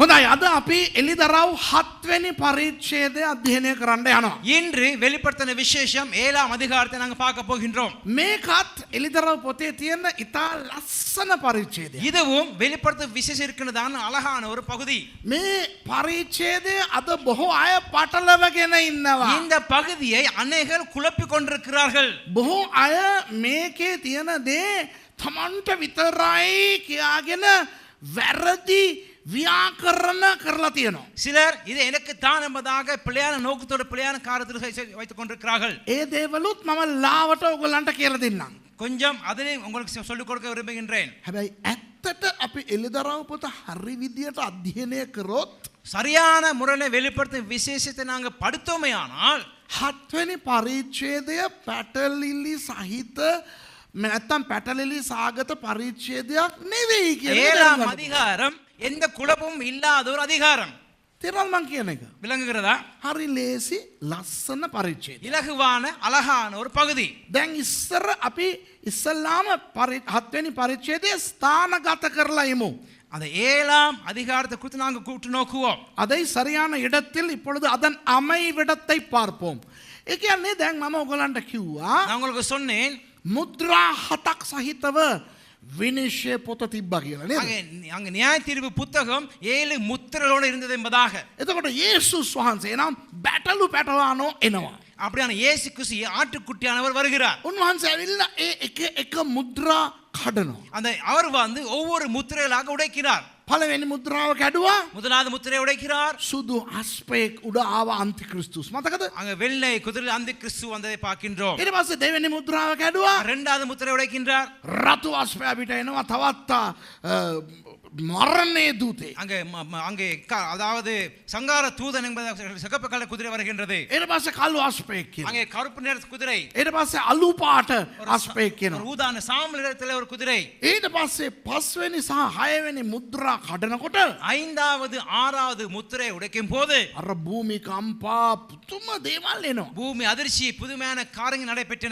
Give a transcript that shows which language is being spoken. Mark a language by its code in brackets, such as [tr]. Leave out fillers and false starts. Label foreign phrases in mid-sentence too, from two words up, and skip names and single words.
[si] අද අපි එළිදරව් 7 වෙනි පරිච්ඡේදය අධ්‍යයනය කරන්න යනවා. [ta] இன்று வெளிப்படுத்தின விசேஷம் 7ஆம் அதிகாரத்தை நாங்க பார்க்க போகின்றோம். [si] මේකත් එළිදරව් පොතේ තියෙන ඉතා ලස්සන පරිච්ඡේදයක්. [ta] இதுவும் வெளிப்படுத்தும் விசேஷம் இருக்கிறதான அழகான ஒரு பகுதி. [si] මේ පරිච්ඡේදය අද බොහෝ අය පටලවගෙන ඉන්නවා. [ta] இந்த பகுதியை அநேகர் குழப்பிக் கொண்டிருக்கிறார்கள். [si] බොහෝ අය මේකේ තියෙන දේ තමන්ට විතරයි කියාගෙන වැරදි ව්‍යාකරණ කරලා තියෙනවා. [ta] சிலர் இது எனக்கு தான் என்பதாக பிள்ளையான நோக்கத்தோட பிள்ளையான காரியத்தில் வைத்துக் கொண்டிருக்கிறார்கள். [si] ඒ දේවලුත් මම ලාවට ඔයගලන්ට කියලා දෙන්නම්. [ta] கொஞ்சம் அதனை உங்களுக்கு சொல்லிக் கொடுக்க விரும்புகின்றேன். [si] හැබැයි ඇත්තට අපි එළිදරව් පොත හරි විදියට අධ්‍යයනය කරොත් [ta] சரியான முறையில் வெளிப்படுத்தும் விசேஷத்தை நாங்க படித்தோமேயானால் [si] 7 වෙනි පරිච්ඡේදය පැටලිලි සහිත නැත්තම් පැටලිලි සාගත පරිච්ඡේදයක් නෙවෙයි කියලා [ta] 7ஆம் அதிகாரம் எந்த குழப்பமும் இல்லாத ஒரு அதிகாரம். [si] තේරුණාද මං කියන එක? [ta] விளங்குகிறதா? [si] හරි ලේසි ලස්සන පරිච්ඡේදය. [ta] இலகுவான அழகான ஒரு பகுதி. [si] දැන් ඉස්සර අපි ඉස්සල්ලාම 7 වෙනි පරිච්ඡේදය ස්ථානගත කරලා ඉමු. [ta] அந்த 7ஆம் அதிகாரத்தை குறித்து நாங்கள் கூட்டு நோக்குவோம். அதை சரியான இடத்தில் இப்பொழுது அதன் அமைவிடத்தை பார்ப்போம். [si] ඒ කියන්නේ දැන් මම ඔයගලන්ට කිව්වා [ta] நான் உங்களுக்கு சொன்னேன் [si] මුද්‍රා 7ක් සහිතව විනිශ්චය පොත තිබ්බා කියලා නේද? [ta] அங்க நியாய தீர்ப்பு புத்தகம் 7 முத்திரைகளோடு இருந்தது என்பதாக. [si] එතකොට යේසුස් වහන්සේ නම් බැටළු පැටවානෝ එනවා. [ta] அப்படியான இயேசு கிறிஸ்து ஆட்டுக்குட்டியானவர் வருகிறார். [si] උන්වහන්සේ ඇවිල්ලා ඒ එක මුද්‍රා කඩනවා. [ta] அந்த அவர் வந்து ஒவ்வொரு முத்திரைகளாக உடைக்கிறார். [si] පළවෙනි මුද්‍රාව කැඩුවා. [ta] முதலாவது முத்திரை உடைக்கிறார். [si] සුදු අස්පෙක් උඩ ආව අන්තික්‍රිස්තුස්. මතකද? [ta] அங்க வெள்ளை குதிரையில் அந்த கிறிஸ்து வந்ததை பார்க்கின்றோம். [si] ඊට පස්සේ දෙවෙනි මුද්‍රාව කැඩුවා. [ta] இரண்டாவது முத்திரை உடைக்கின்றார். [si] රතු අස්පය පිට එනවා තවත් මරණයේ දූතේ. [ta] அங்கே அதாவது சங்கார தூதன் என்பது சிகப்பு கலர் குதிரை வருகின்றது. [si] ඊට පස්සේ කළු අස්පෙක් කියනවා. [ta] அங்கே கருப்பு நிற குதிரை. [si] ඊට පස්සේ අලු පාට අස්පෙක් කියනවා. [ta] ஒரு ஊதான சாம்பல் நிறத்தில் ஒரு குதிரை. [si] ඊට පස්සේ 5 වෙනි සහ 6 වෙනි මුද්‍රා කඩනකොට [ta] ஐந்தாவது ஆறாவது முத்திரை உடைக்கும் போது [si] අර භූමි කම්පා පුතුම දේවල් එනවා. [ta] பூமி அதிர்ச்சி புதுமையான காரியங்கள் நடைபெற்றன.